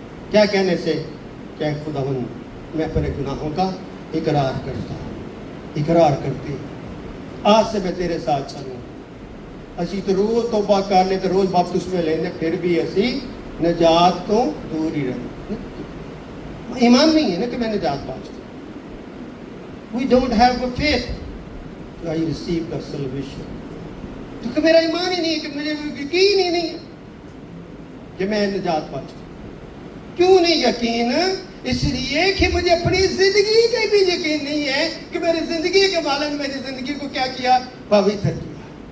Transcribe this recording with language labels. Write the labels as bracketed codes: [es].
[ur] کیا کہنے سے؟ کہ خداوند میں اپنے گناہوں کا اقرار کرتا ہوں، اقرار کرتی ہوں، آج سے میں تیرے ساتھ چلوں. [pa] اسی تو روز توبہ کرنے تو روز بپتسمے لینے پھر بھی اسی نجات تو دور ہی رہے. [ur] ایمان نہیں ہے نا کہ میں نجات پا چکا. [en] We don't have a faith to I receive the salvation. [ur] تو میرا ایمان ہی نہیں ہے، کہ مجھے یقین ہی نہیں ہے کہ میں نجات پا چکا. کیوں نہیں یقین؟ اس لیے کہ مجھے اپنی زندگی کا بھی یقین نہیں ہے کہ میری زندگی کے مالک نے میری زندگی کو کیا کیا؟ پوتر کیا.